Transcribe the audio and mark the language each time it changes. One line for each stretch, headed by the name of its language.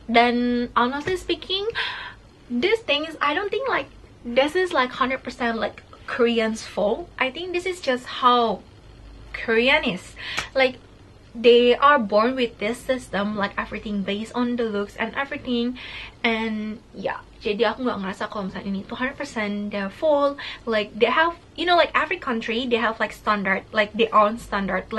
English: Dan honestly speaking, these things, I don't think like this is like 100% like Koreans' fault. I think this is just how Korean is. Like, they are born with this system, like everything based on the looks and everything. And yeah,
Indonesian: jadi aku nggak ngerasa kalau misalnya ini tuh 100%
English: their fault. Like, they have, you know, like every country they have like standard, like their own standard.